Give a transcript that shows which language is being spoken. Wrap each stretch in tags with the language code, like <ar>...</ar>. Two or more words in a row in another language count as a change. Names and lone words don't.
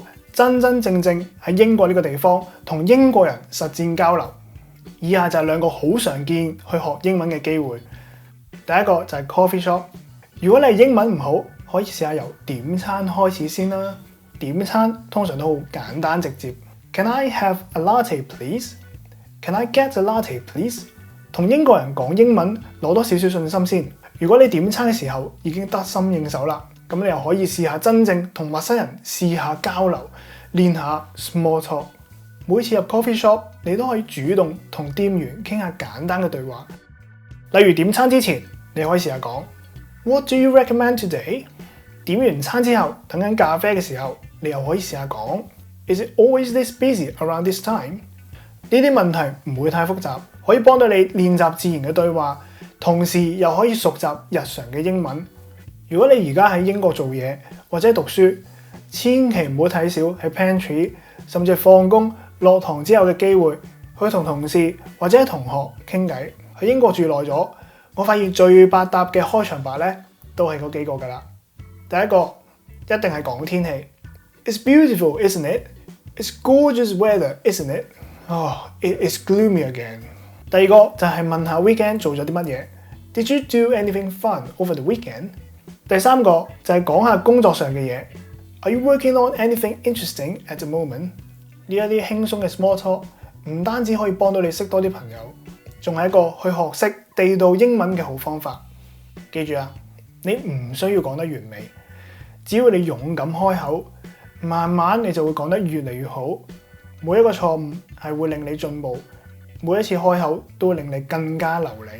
<yue>真真正正喺英國呢個地方同英國人實戰交流。以下就係2個好常見去學英文嘅機會。第一個就係</yue> <en>coffee shop。</en> <yue>如果你係英文唔好，可以試下由點餐開始先啦。點餐通常都好簡單直接。</yue> <en>Can I have a latte please? Can I get a latte please?</en> <yue>同英國人講英文攞多少少信心先。如果你點餐嘅時候已經得心應手啦，咁你又可以試下真正同陌生人試下交流，練下</yue> <en>small talk。</en> <yue>每次入</yue> <en>coffee shop，</en> <yue>你都可以主動同店員傾下簡單嘅對話。例如點餐之前，你可以試下講</yue> <en>What do you recommend today？</en> <yue>點完餐之後，等緊咖啡嘅時候，你又可以試下講</yue> <en>Is it always this busy around this time？</en> <yue>呢啲問題唔會太複雜，可以幫到你練習自然嘅對話，同時又可以熟習日常嘅英文。如果你而家喺英國做嘢或者讀書，千祈唔好睇小喺 pantry 甚至放工落堂之後嘅機會，去同同事或者同學傾偈。喺英國住耐咗，我發現最百搭嘅開場白咧，都係嗰幾個㗎啦。第一個一定係講天氣 ，</yue> <en>It's beautiful, isn't it? It's gorgeous weather, isn't it? Oh, it's gloomy again.</en> <yue>第二個就係問下 weekend 做咗啲乜嘢 ，</yue> <en>Did you do anything fun over the weekend？</en> <yue>第三個就係講下工作上嘅嘢 ，</yue> <en>Are you working on anything interesting at the moment？</en> <yue>呢一啲輕鬆嘅</yue> <en>small talk</en> <yue>唔單止可以幫到你識多啲朋友，仲係一個去學識地道英文嘅好方法。記住啊，你唔需要講得完美，只要你勇敢開口，慢慢你就會講得越嚟越好。每一個錯誤係會令你進步，每一次開口都會令你更加流利。</yue>